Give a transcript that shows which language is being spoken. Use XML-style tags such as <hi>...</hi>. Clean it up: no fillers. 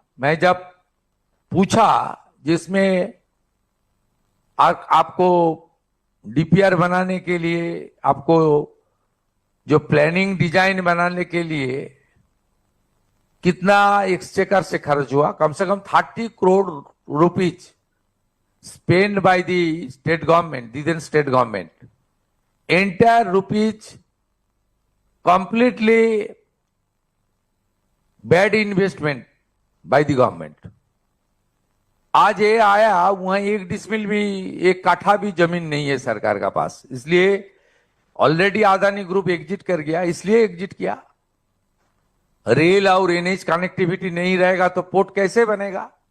<hi>मैं जब पूछा जिसमें आपको डीपीआर बनाने के लिए, आपको जो प्लानिंग डिजाइन बनाने के लिए कितना एक्सचेकर से खर्च हुआ, कम से कम 30 crore rupees</hi> <en>spent by the state government, then state government. Entire rupees completely bad investment by the government.</en> <hi>आज ये आया, वहां एक डिसमिल भी, एक काठा भी जमीन नहीं है सरकार का पास। इसलिए ऑलरेडी अदानी ग्रुप एग्जिट कर गया, इसलिए एग्जिट किया। रेल और एनएच कनेक्टिविटी नहीं रहेगा तो पोर्ट कैसे बनेगा?</hi>